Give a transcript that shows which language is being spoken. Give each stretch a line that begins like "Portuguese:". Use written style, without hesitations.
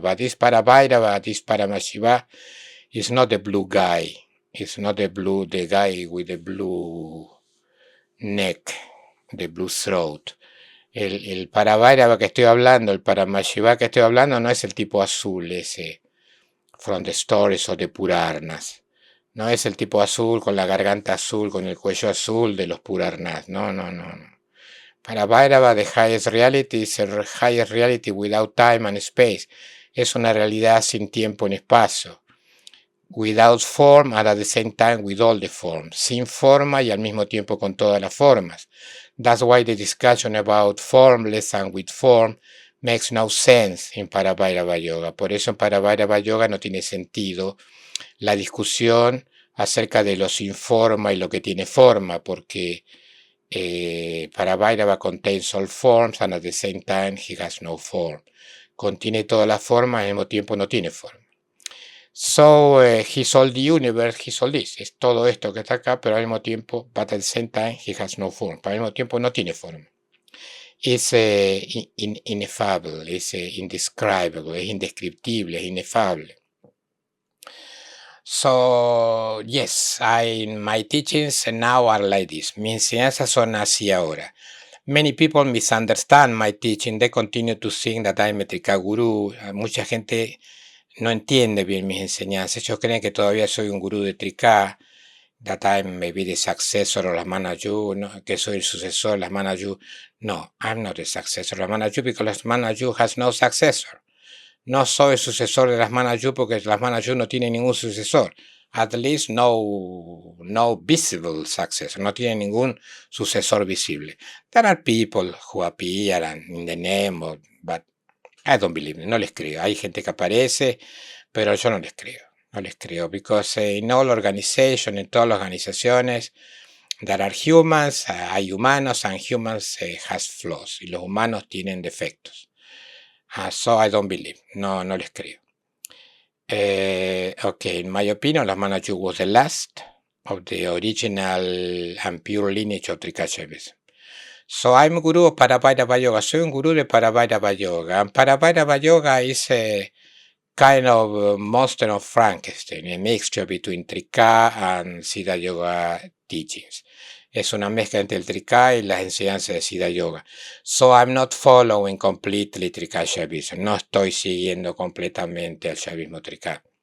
English: But this Parabhairava, this Paramashiva, is not the blue guy. It's not the guy with the blue neck, the blue throat.
Spanish: El Parabhairava que estoy hablando, el Paramashiva que estoy hablando, no es el tipo azul ese,
English: from the stories of the Puranas.
Spanish: No es el tipo azul con la garganta azul, con el cuello azul de los Puranas. No.
English: Para Bhairava, the highest reality is the highest reality without time and space.
Spanish: Es una realidad sin tiempo ni espacio.
English: Without form and at the same time with all the forms.
Spanish: Sin forma y al mismo tiempo con todas las formas.
English: That's why the discussion about formless and with form makes no sense in Parabhairava Yoga.
Spanish: Por eso en Parabhairava Yoga no tiene sentido la discusión acerca de lo sin forma y lo que tiene forma, porque Parabhairava
English: contains all forms and at the same time he has no form.
Spanish: Contiene todas las formas y al mismo tiempo no tiene forma.
English: So he's all the universe, he's all this.
Spanish: Es todo esto que está acá, pero al mismo tiempo,
English: but at the same time he has no form.
Spanish: Pero al mismo tiempo no tiene forma. Es inefable, es indescribable, es indescriptible, es inefable.
English: So, yes, my teachings now are like this.
Spanish: Mis enseñanzas son así ahora.
English: Many people misunderstand my teaching. They continue to think that I'm a Trika guru.
Spanish: Mucha gente no entiende bien mis enseñanzas. Ellos creen que todavía soy un gurú de Trika.
English: That I'm maybe the successor of Lamanaju.
Spanish: No, que soy el sucesor de Lamanaju.
English: No, I'm not the successor of Lamanaju because Lamanaju has no successor.
Spanish: No soy sucesor de las Manaju porque las Manaju no tienen ningún sucesor.
English: At least no visible successor.
Spanish: No tienen ningún sucesor visible.
English: There are people who appear in the name, but I don't believe them.
Spanish: No les creo. Hay gente que aparece, pero yo no les creo. No les creo.
English: Because in all organizations,
Spanish: en todas las organizaciones,
English: there are humans,
Spanish: hay humanos,
English: and humans has flaws.
Spanish: Y los humanos tienen defectos.
English: So I don't believe.
Spanish: No les creo.
English: Okay, in my opinion, las Manaju was the last of the original and pure lineage of Trika Shaivism. So I'm guru of Parabhairava Yoga.
Spanish: Soy un guru de Parabhairava Yoga.
English: And Parabhairava Yoga is a kind of monster of Frankenstein, a mixture between Trika and Siddha Yoga teachings.
Spanish: Es una mezcla entre el Trika y las enseñanzas de Siddha Yoga.
English: So I'm not following completely Trika Shaivism.
Spanish: No estoy siguiendo completamente al Shaivismo Trika.